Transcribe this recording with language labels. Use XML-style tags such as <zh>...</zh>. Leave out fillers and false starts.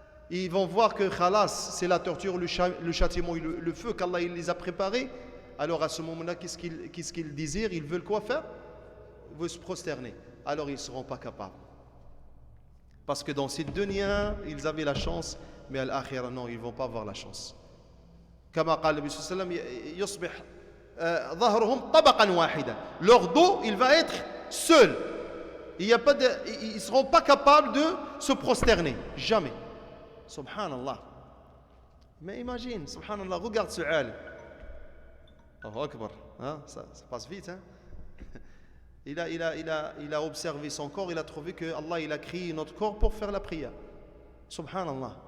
<fr>Ils vont voir que khalas, c'est la torture, le châtiment, le feu qu'Allah il les a préparés. Alors à ce moment-là, qu'est-ce qu'ils désirent? Ils veulent quoi faire? Ils veulent se prosterner. Alors ils ne seront pas capables. Parce que dans ces dunya, ils avaient la chance, mais à l'akhira, non, ils ne vont pas avoir la chance.</fr> <ar>Comme قال النبي صلى الله عليه وسلم يصبح ظهرهم طبقا واحدا.</ar> <fr>Leur dos, il va être seul. Ils ne seront pas capables de se prosterner. Jamais. Subhanallah. Mais imagine, subhanallah, regarde ce alim. Oh, akbar. Hein? Ça passe vite. Hein? Il a observé son corps, il a trouvé que Allah il a créé notre corps pour faire la prière. Subhanallah.</fr>